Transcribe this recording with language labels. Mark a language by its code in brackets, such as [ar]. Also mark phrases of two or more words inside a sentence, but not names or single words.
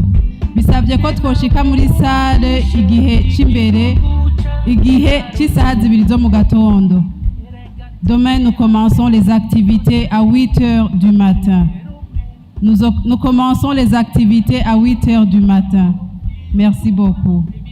[rn] Bisabye ko twoshika muri salle igihe cy'isaha 2 zo mu gatondo. [fr] Demain, nous commençons les activités à 8 heures du matin. Nous commençons les activités à 8 heures du matin. Merci beaucoup.